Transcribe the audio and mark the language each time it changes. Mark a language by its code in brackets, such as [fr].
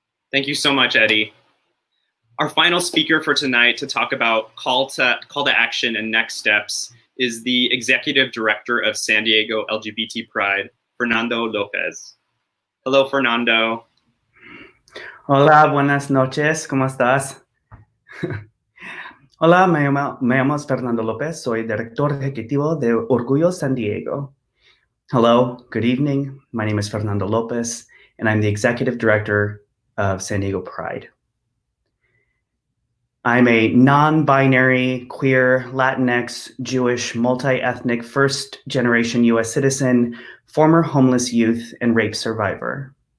[en] Thank you so much, Eddie. Our final speaker for tonight to talk about call to action and next steps is the Executive Director of San Diego LGBT Pride, Fernando Lopez. Hello, Fernando. [es] Hola, buenas noches, ¿cómo estás? Hola, me llamo Fernando Lopez, soy Director Ejecutivo de Orgullo San Diego. [en] Hello, good evening, my name is Fernando Lopez, and I'm the Executive Director of San Diego Pride. I'm a non-binary, queer, Latinx, Jewish, multi-ethnic, first-generation U.S. citizen, former homeless youth, and rape survivor.